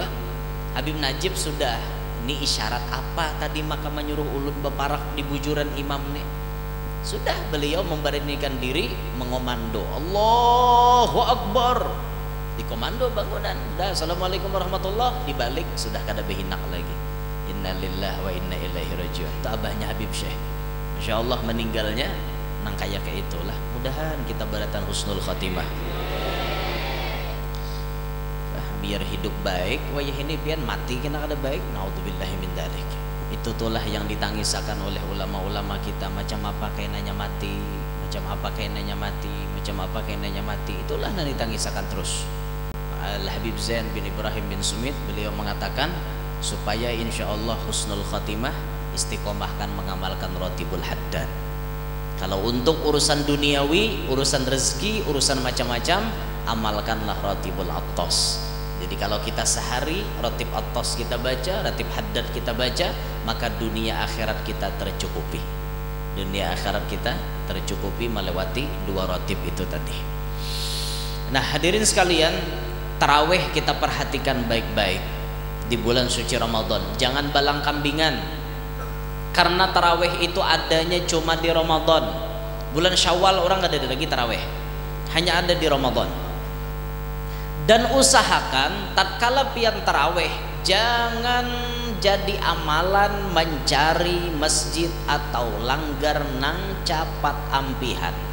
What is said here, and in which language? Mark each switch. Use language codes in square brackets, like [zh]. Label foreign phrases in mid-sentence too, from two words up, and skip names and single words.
[bjn] Habib Najib sudah, ini isyarat apa tadi maka menyuruh ulun beparak di bujuran imam nih. Sudah beliau memberanikan diri mengomando [ar] الله أكبر, [bjn] dikomando bangunan. Dah [ar] السلام عليكم ورحمة الله, [bjn] dibalik sudah kada behinak lagi. [ar] إنا لله وإنا إليه راجعون. [bjn] Itu abahnya Habib Syekh, [ar] ما شاء الله [bjn] meninggalnya nang kayak itulah. Mudahan kita beratan [ar] حسن الخاتمة, [bjn] biar hidup baik. Wayah ini pian mati kena kada baik, [ar] نعوذ بالله من ذلك. [bjn] Itu tulah yang ditangisakan oleh ulama-ulama kita. Macam apa kainanya mati, macam apa kainanya mati, macam apa kainanya mati. Itulah yang ditangisakan terus. Al-Habib Zain bin Ibrahim bin Sumit beliau mengatakan supaya [ar] إن شاء الله حسن الخاتمة, [bjn] istiqomahkan mengamalkan Ratibul Haddad. Kalau untuk urusan duniawi, urusan rezeki, urusan macam-macam, amalkanlah Ratibul Attas. Jadi kalau kita sehari Ratib Attas kita baca, Ratib Haddad kita baca, maka dunia akhirat kita tercukupi. Dunia akhirat kita tercukupi melewati dua ratib itu tadi. Nah hadirin sekalian, tarawih kita perhatikan baik-baik di bulan suci Ramadan. Jangan balang kambingan, karena tarawih itu adanya cuma di Ramadan. Bulan Syawal orang gak ada lagi tarawih, hanya ada di Ramadan. Dan usahakan tatkala pian tarawih jangan jadi amalan mencari masjid atau langgar nang capat ampihan.